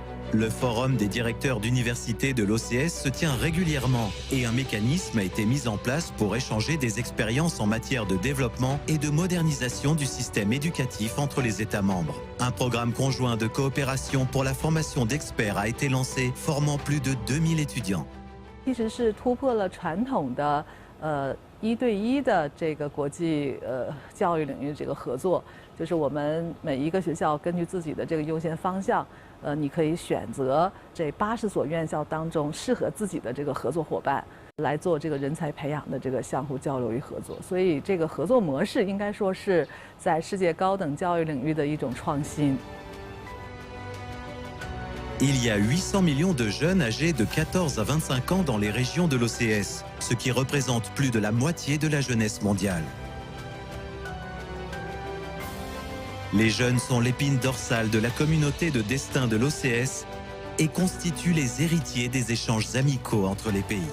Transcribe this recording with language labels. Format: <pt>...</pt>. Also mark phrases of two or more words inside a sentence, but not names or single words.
<fr>Le forum des directeurs d'universités de l'OCS se tient régulièrement et un mécanisme a été mis en place pour échanger des expériences en matière de développement et de modernisation du système éducatif entre les États membres. Un programme conjoint de coopération pour la formation d'experts a été lancé, formant plus de 2000 étudiants.</fr> <zh>其实是突破了传统的1对1的这个国际教育领域这个合作，就是我们每一个学校根据自己的这个优先方向，你可以选择这80所院校当中适合自己的这个合作伙伴来做这个人才培养的这个相互交流与合作。所以这个合作模式应该说是在世界高等教育领域的一种创新。</zh> <fr>Il y a 800 millions de jeunes âgés de 14 à 25 ans dans les régions de l'OCS, ce qui représente plus de la moitié de la jeunesse mondiale. Les jeunes sont l'épine dorsale de la communauté de destin de l'OCS et constituent les héritiers des échanges amicaux entre les pays.</fr>